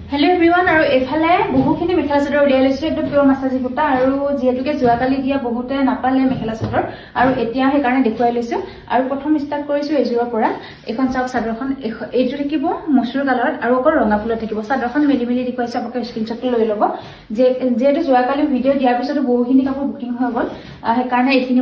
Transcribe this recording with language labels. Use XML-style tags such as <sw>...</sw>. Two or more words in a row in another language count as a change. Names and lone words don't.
<en>hello everyone</en> <as>আৰু এফালে বহুখিনি মেখেলা চাদৰ উলিয়াই লৈছো একদম পিয়ৰ মাছাজী কুটা আৰু যেহেতুকে যোৱাকালি দিয়া বহুতে নাপালে মেখেলা চাদৰ আৰু এতিয়া সেই কাৰণে দেখুৱাই লৈছো আৰু প্ৰথম স্টাৰ্ট কৰিছো এজোৰৰ পৰা এখন চাওক চাদৰখন এইটো থাকিব মসুৰ কালাৰত আৰু অকল ৰঙা ফুলত থাকিব চাদৰখন মেলি মেলি দেখুৱাইছো আপোনালোকে স্ক্ৰিনশ্বটটো লৈ ল'ব যেহেতু যোৱাকালি ভিডিঅ দিয়াৰ পিছত বহুখিনি কাপোৰ বুকিং হৈ গ'ল সেই কাৰণে এইখিনি</as>